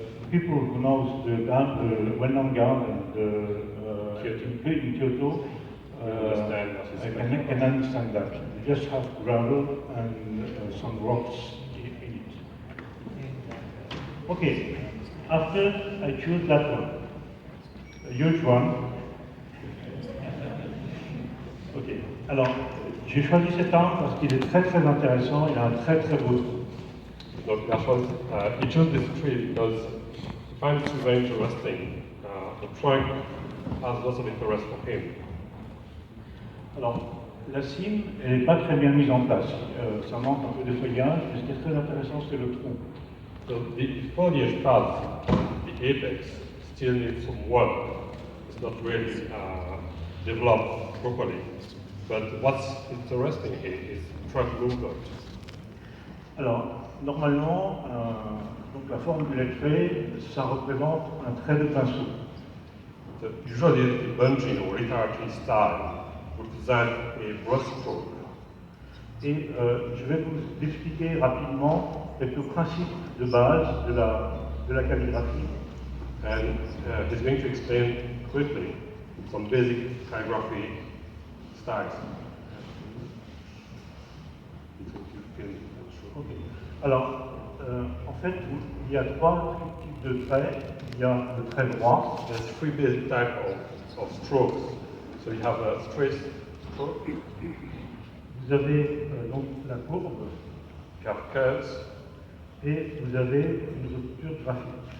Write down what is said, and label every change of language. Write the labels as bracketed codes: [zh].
[en] People who knows the well-known garden in Kyoto can understand that. You just have gravel and some rocks in it. Okay, after I choose that one, a huge one. [fr] Ok, alors j'ai choisi cet arbre parce qu'il est très très intéressant, il a un très très beau tronc. [en] Donc, he chose this tree because he finds it very interesting. The trunk has lots of interest for him. [fr] Alors, la cime, elle n'est pas très bien mise en place. Ça manque un peu de feuillage, mais ce qui est très intéressant, c'est le tronc. [en] So the foliage path, the apex, still needs some work. It's not really developed properly. But what's interesting here is trunk movement. [fr] Alors, normalement, donc la forme du lettré, ça représente un trait de pinceau. [en] So usually the bunching or retired tree style represent a brushstroke. [fr] Et je vais vous expliquer rapidement quelques principes de base de la calligraphie. [en] And he's going to explain quickly some basic calligraphy styles. Okay. [fr] Alors, en fait, il y a 3 types de traits. Il y a le trait droit. [en] There's 3 basic types of strokes. So you have a straight stroke, [fr] Vous avez donc la courbe [en] you have curves, [fr] et vous avez une rupture graphique.